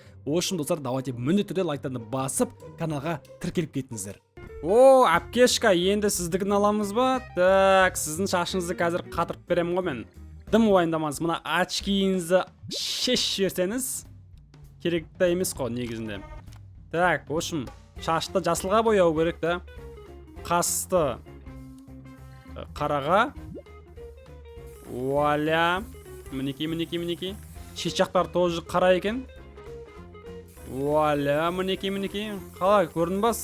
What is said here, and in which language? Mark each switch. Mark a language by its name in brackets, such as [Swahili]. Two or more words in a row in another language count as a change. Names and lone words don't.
[Russian] В общем, [Kazakh] достар, давайте міндетті түрде лайктарды басып каналға тіркеліп кетіңіздер. Әпкешка, енді сіздігін аламыз ба? Так, сіздің шашыңызды қазір қатырып берем ғой мен. Дым уайымдамаңыз, мына очкиіңізді шешіп жіберсеңіз керекті емес қой негізінде. [Russian] Так, в общем, [Kazakh] шашты жасылға бояу керек та. Қасты қараға. Вуаля. Мінекей. Шет жақтары тоже қара екен. Вуаля, мінекей. Қалай, көрдің ба?